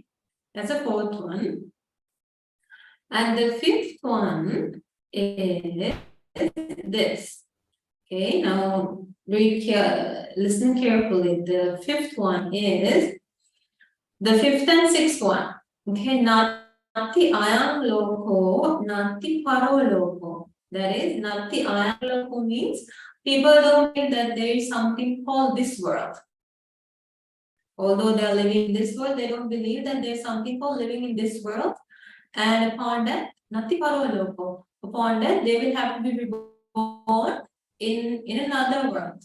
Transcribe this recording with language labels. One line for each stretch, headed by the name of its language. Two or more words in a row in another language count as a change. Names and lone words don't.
English: That's the fourth one. And the fifth one is this. Okay, now listen carefully. The fifth one is the fifth and sixth one.
Pali: Okay, nati ayam loko, nati paro loko.
English: That is,
Pali: nati ayam loko
English: means people don't think that there is something called this world. Although they are living in this world, they don't believe that there is something called living in this world. And upon that,
Pali: nati paro loko.
English: Upon that, they will have to be reborn in another world.